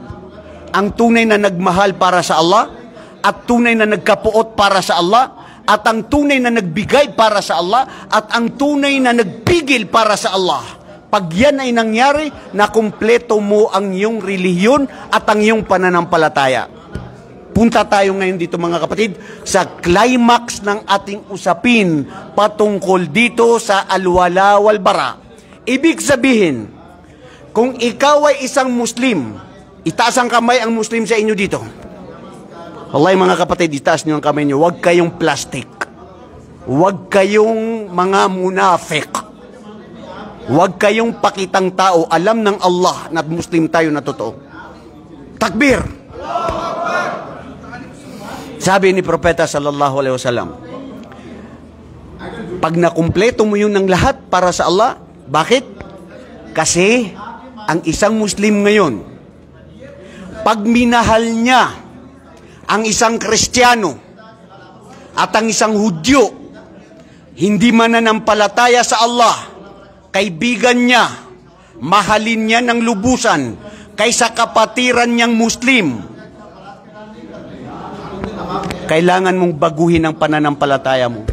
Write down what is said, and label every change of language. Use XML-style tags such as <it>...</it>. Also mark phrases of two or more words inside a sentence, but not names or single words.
<tl>Ang tunay na nagmahal para sa Allah, at tunay na nagkapuot para sa Allah, at ang tunay na nagbigay para sa Allah, at ang tunay na nagpigil para sa Allah. Pag yan ay nangyari, na kumpleto mo ang iyong relihiyon at ang iyong pananampalataya. Punta tayo ngayon dito mga kapatid sa climax ng ating usapin patungkol dito sa</tl> <ar>الولاء والبراء.</ar> <tl>Ibig sabihin, kung ikaw ay isang Muslim, itaas ang kamay ang Muslim sa inyo dito. Wallahi mga kapatid, itaas niyo ang kamay niyo. Huwag kayong plastic. Huwag kayong mga munafik. Huwag kayong pakitang tao. Alam ng Allah na Muslim tayo na totoo. Takbir! Sabi ni Propeta</tl> <ar>صلى الله عليه وسلم,</ar> <tl>pag nakumpleto mo yun ng lahat para sa Allah, bakit? Kasi ang isang Muslim ngayon, pag minahal niya ang isang Kristiyano at ang isang Hudyo, hindi mananampalataya sa Allah, kaibigan niya, mahalin niya ng lubusan kaysa kapatiran niyang Muslim, kailangan mong baguhin ang pananampalataya mo.</tl>